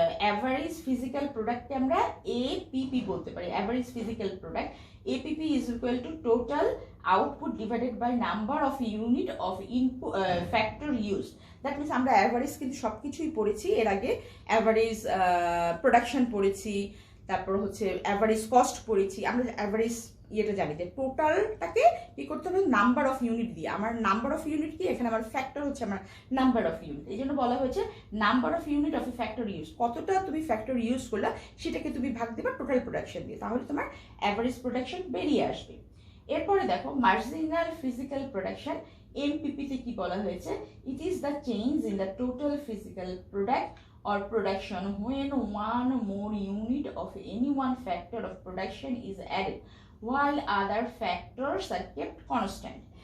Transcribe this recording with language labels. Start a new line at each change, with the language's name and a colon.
English: Average physical product
Bangla: কে আমরা APP বলতে পারি,
English: average physical product. APP is equal to total output divided by number of unit of input factor used. That means
Bangla: আমরা average কিন্তু সবকিছুই পড়েছি এর আগে, average production পড়েছি, তারপর হচ্ছে average cost পড়েছি, আমরা average এটা জানি যে টোটালটাকে কি করতে হবে, নাম্বার অফ ইউনিট দিয়ে। আমার নাম্বার অফ ইউনিট কি, এখানে আমার ফ্যাক্টর হচ্ছে আমার নাম্বার অফ ইউনিট, এই জন্য বলা হয়েছে number of unit of A factor use. কতটা তুমি ফ্যাক্টর ইউজ করলা সেটাকে তুমি ভাগ দেবা টোটাল প্রোডাকশন দিয়ে, তাহলে তোমার অ্যাভারেজ প্রোডাকশন বেরিয়ে আসবে। এরপরে দেখো মার্জিনাল ফিজিক্যাল প্রোডাকশন, এমপিপিতে কি বলা হয়েছে,
English: It is the change in the total physical product or production when one more unit of any one factor of production is added while other factors are kept constant.